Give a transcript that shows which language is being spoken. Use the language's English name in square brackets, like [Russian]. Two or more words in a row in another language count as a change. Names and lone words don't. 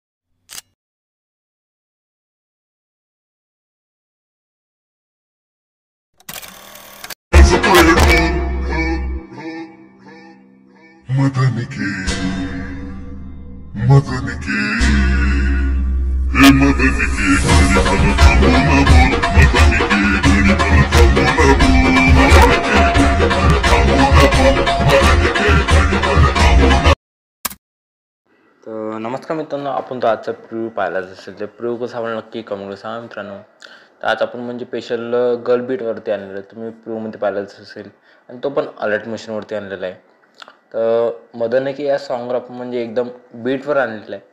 [Hindi] मदन के मदन के हे मदन के घड़ी भर थामो ना बोल मदन के घड़ी भर थामो ना बोल मदन के घड़ी भर थामो ना बोल मदन के घड़ी भर थामो ना। [Marathi] तर नमस्कार मित्रांनो, आपण तो आजचा प्रिव्ह्यू पाहिलाच असेल. तर प्रिव्ह्यू कसा आवडला नक्की कमेंट सांगा मित्रांनो. तर आज आपण म्हणजे [English] special girl [Marathi] बीटवरती आणलेलं आहे. तुम्ही प्रिव्ह्यूमध्ये पाहिलाच असेल आणि तो पण [English] alert machine [Marathi] आणलेला आहे. तर मदन की या सॉन्गवर आपण म्हणजे एकदम बीटवर आणलेलं आहे.